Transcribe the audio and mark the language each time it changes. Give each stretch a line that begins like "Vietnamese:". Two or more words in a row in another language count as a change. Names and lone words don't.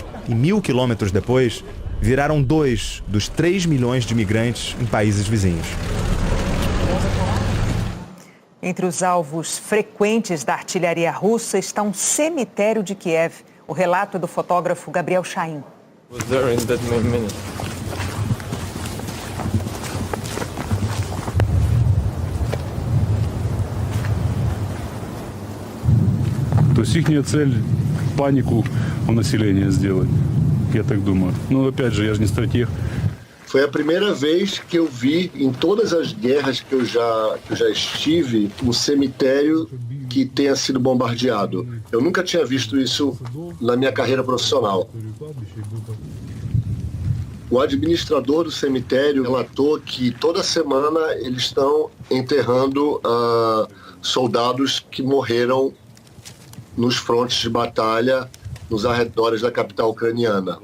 Portuguese: E 1.000 quilômetros depois, viraram 2 dos 3 milhões de imigrantes em países vizinhos. Entre os alvos frequentes da artilharia russa está um cemitério de Kiev. O relato é do fotógrafo Gabriel Chaim.
Russian: То есть их цель панику у населения сделать, я так думаю. Ну, опять же, я же не стратег.
Portuguese: Foi a primeira vez que eu vi, em todas as guerras que eu já estive, um cemitério que tenha sido bombardeado. Eu nunca tinha visto isso na minha carreira profissional. O administrador do cemitério relatou que toda semana eles estão enterrando soldados que morreram nos frontes de batalha nos arredores da capital ucraniana.